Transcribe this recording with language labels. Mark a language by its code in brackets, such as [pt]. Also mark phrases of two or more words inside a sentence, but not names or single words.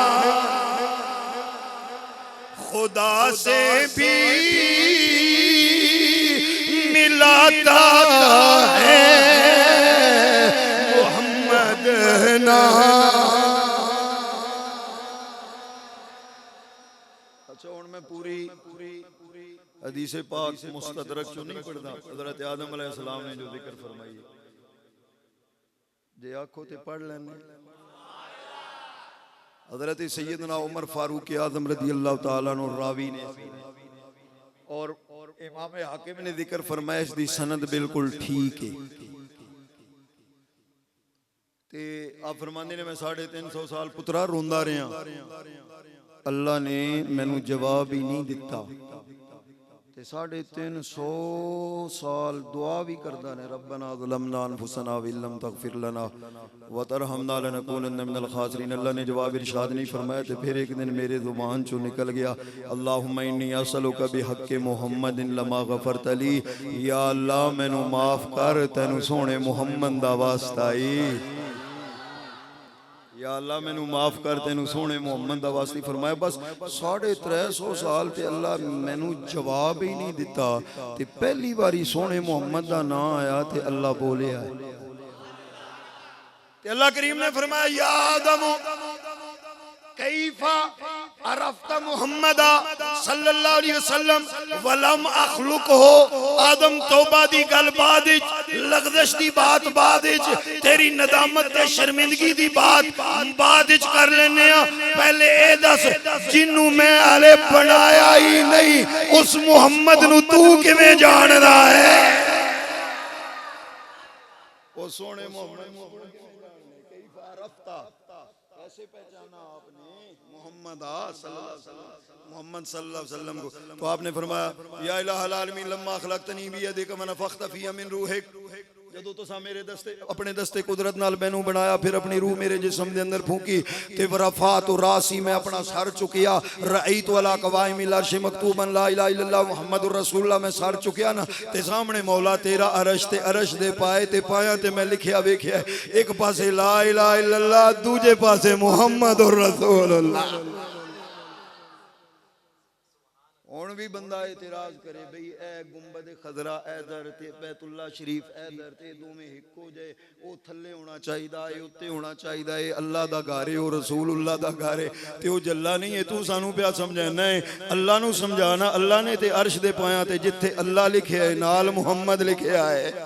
[ur] خدا سے بھی ملاتا ہے محمد نام. [pa] اچھا ہن میں پوری حدیث پاک مستدرک چوں نہیں پڑھدا حضرت آدم علیہ السلام نے جو ذکر فرمائی جے آکھو تے پڑھ لینے. حضرت سیدنا عمر فاروق اعظم [ar] رضي الله تعالى عنه [pa] راوی نے اور امام حاکم نے ذکر فرمایا اسدی سند بالکل ٹھیک ہے تے آپ فرماندے نیں میں 350 سال پترا روندا رہا اللہ نے مینوں جواب ہی نہیں دتا تے 350 سال دعا بھی کردا نیں [ar] ربنا ظلمنا أنفسنا وإن لم تغفر لنا وترحمنا لنكونن من الخاسرين. [pa] اللہ نے جواب ارشاد نہیں فرمایا تو پھر ایک دن میرے زبان چوں نکل گیا [ar] اللهم إني أسألك بحق محمد لما غفرت لي. [pa] یا اللہ مینوں معاف کر تینوں سوہنے محمد دا واسطہ ہی. یا اللہ مینوں معاف کر تینوں سوہنے محمد دا واسطے فرمایا. بس 350 سال تے اللہ مینوں جواب ہی نہیں دتا تے پہلی باری سوہنے محمد دا نام آیا تے اللہ بولیا تے اللہ کریم نے فرمایا [ar] يا آدم كيف عرفت محمدا صلى الله عليه وسلم ولم أخلقه. [pa] آدم توبہ دی گل بعد وچ لگدش دی بات بعد وچ تیری ندامت تے شرمندگی دی بات بعد وچ کر لینے آں. پہلے اے دس جینوں میں حالے بنایا ہی نہیں اس محمد نوں توں کویں جاندا ہے? او سوہنے محمد [ar] كيف عرفت [ur] کیسے پہچانا آپ نے محمد [ar] صلى الله عليه وسلم [ur] को? تو آپ نے فرمایا [ar] يا إله العالمين لما خلقتني بيدك ونفخت فيها من روحك. [pa] جدوں تساں میرے دستے اپنے دستِ قدرت نال مینوں بنایا پھر اپنی روح میرے جسم دے اندر پھونکی تے [ar] ورفعت رأسي [pa] میں اپنا سر چکیا [ar] رأيت على قوائم العرش مكتوبا لا إله إلا الله محمد رسول الله. [pa] میں سر چکیا نا تے سامنے مولا تیرا عرش تے عرش دے پائے تے پایا تے میں لکھیا ویکھیا ایک پاسے [ar] لا إله إلا الله [pa] دوجے پاسے [ar] محمد رسول الله. [pa] ہن ہن بھی بندہ اعتراض کرے بئی اے گنبد خضرا ادھر تے بیت اللہ شریف ادھر تے دوویں ہکو جے او تھلے ہونا چاہیدا ہے اتے ہونا چاہیدا ہے اللہ دا گھر ہے او رسول اللہ دا گھر ہے تے او جلا نہیں ہے توں سانوں پیا سمجھانا ہے اللہ نوں سمجھانا اللہ نے تے عرش دے پایا تے جتھے اللہ لکھیا ہے نال محمد لکھیا ہے